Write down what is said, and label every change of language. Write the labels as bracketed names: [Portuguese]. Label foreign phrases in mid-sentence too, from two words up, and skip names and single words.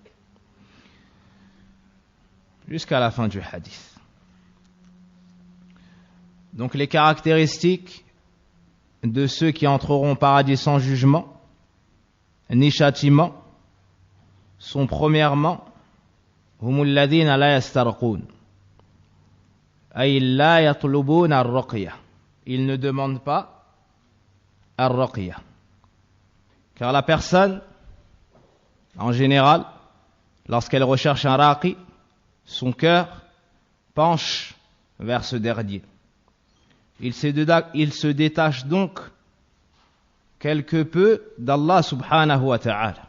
[French] Jusqu'à la fin du hadith. Donc les caractéristiques de ceux qui entreront au paradis sans jugement ni châtiment sont premièrement [Arabic] هم الذين لا يسترقون أي لا يطلبون الرقية. [French] Ils ne demandent pas ar-ruqya. Car la personne en général, lorsqu'elle recherche un raqi, son cœur penche vers ce dernier. Il se détache donc quelque peu d'Allah [Arabic] سبحانه وتعالى.